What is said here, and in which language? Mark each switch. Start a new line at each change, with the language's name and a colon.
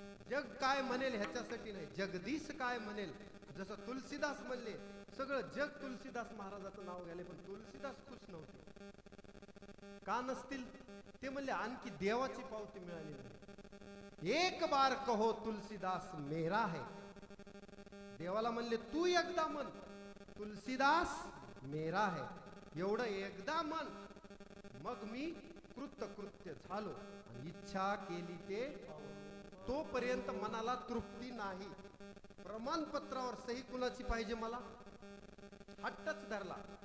Marathi: जग काय म्हणेल ह्याच्यासाठी नाही, जगदीश काय म्हणेल. जसं तुलसीदास म्हणले, सगळं जग तुलसीदास महाराजाचं नाव घ्याले, पण तुलसीदास खुश नव्हते. का नसतील? ते म्हणले आणखी देवाची पावती मिळाली नाही.
Hindi: एक बार कहो तुलसीदास मेरा है.
Marathi: देवाला म्हणले तू एकदा म्हण
Hindi: तुलसीदास मेरा है.
Marathi: एवढं एकदा म्हण, मग मी कृत्य झालो. आणि इच्छा केली ते तोपर्यंत मनाला तृप्ती नाही. प्रमाणपत्रावर सही कुणाची पाहिजे? मला हट्टच धरला.